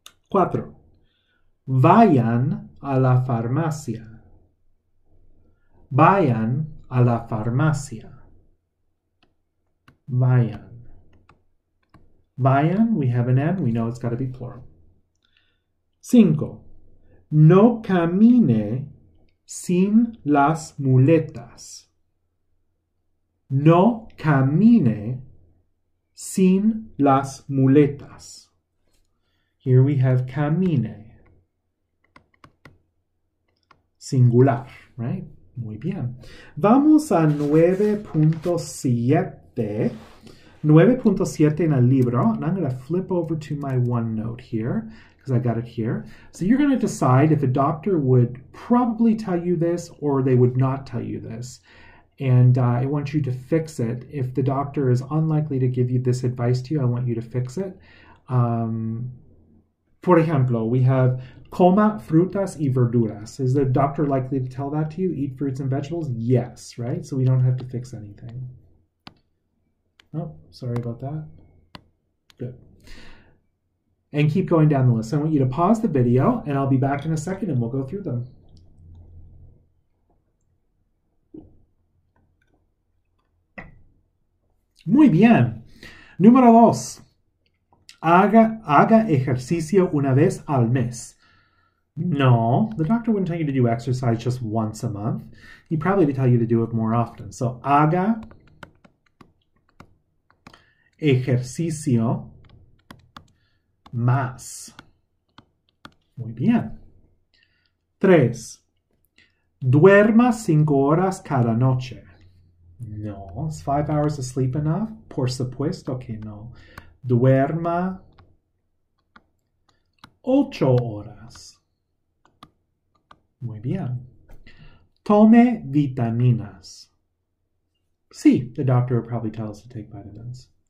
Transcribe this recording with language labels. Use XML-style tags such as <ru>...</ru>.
<es>4. Vayan a la farmacia. Vayan a la farmacia. Vayan.</es> <en>Vayan, we have an N. We know it's got to be plural. 5.</en> <es>No camine sin las muletas. No camine sin las muletas.</es> <en>Here we have camine. Singular, right?</en> <es>Muy bien. Vamos a 9.7. 9.7 en el libro.</es> <en>And I'm going to flip over to my OneNote here because I got it here. So you're going to decide if a doctor would probably tell you this or they would not tell you this. And I want you to fix it. If the doctor is unlikely to give you this advice to you, I want you to fix it.</en> <es>Por ejemplo,</es> <en>we have</en> <es>coma frutas y verduras.</es> <en>Is the doctor likely to tell that to you? Eat fruits and vegetables? Yes, right? So we don't have to fix anything. Oh, sorry about that. Good. And keep going down the list. I want you to pause the video, and I'll be back in a second, and we'll go through them.</en> <es>Muy bien. Número 2. Haga ejercicio una vez al mes.</es> <en>No, the doctor wouldn't tell you to do exercise just once a month. He'd probably tell you to do it more often.</en> <es>So, haga ejercicio más. Muy bien. 3. Duerma 5 horas cada noche. No.</es> <en>Is 5 hours of sleep enough?</en> <es>Por supuesto que no. Duerma 8 horas. Muy bien. Tome vitaminas.</es> <en>Sí, the doctor would probably tell us to take vitamins.</en>